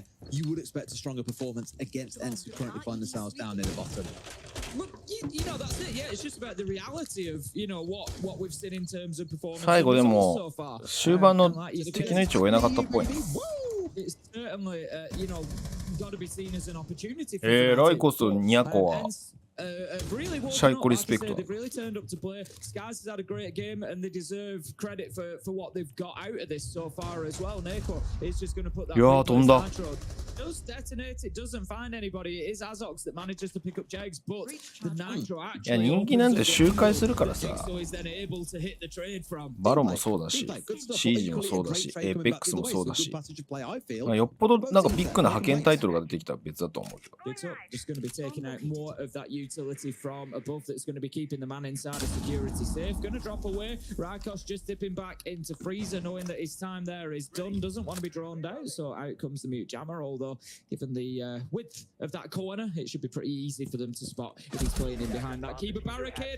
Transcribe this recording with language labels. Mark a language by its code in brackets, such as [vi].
[en] You would expect a stronger performance against ENCE, who currently find themselves down near the bottom. Well, you know, that's it. Yeah, it's just about the reality of, you know, what we've seen in terms of performance. [ja] 最後でも終盤の敵の位置を追えなかったっぽいな。 [en] It's certainly, you know, got to be seen as an opportunity. [ja] ライコスニャコは シャイコリスペクト。 [en] They've really turned up to play. Skies has had a great game and they deserve credit for what they've got out of this so far as well. Neko is just going to put that. [ja] いやー飛んだ。 [en] Does detonate, it doesn't find anybody. It is Azox that manages to pick up Jags, but the Nitro [ja] いや人気なんて周回するからさ。 [en] so he's then able to hit the trade from. [ja] バロもそうだし、シージもそうだし、エーペックスもそうだし。よっぽどなんかビッグな派遣タイトルが出てきたら別だと思うけど。 [en] Picks up, just going to be taking out more of that utility from above that's going to be keeping the man inside of security safe. Going to drop away. Rykos just dipping back into Freezer, knowing that his time there is done. Doesn't want to be drawn out, so out comes the mute jammer. Although, given the width of that corner, it should be pretty easy for them to spot if he's playing in behind that keeper barricade.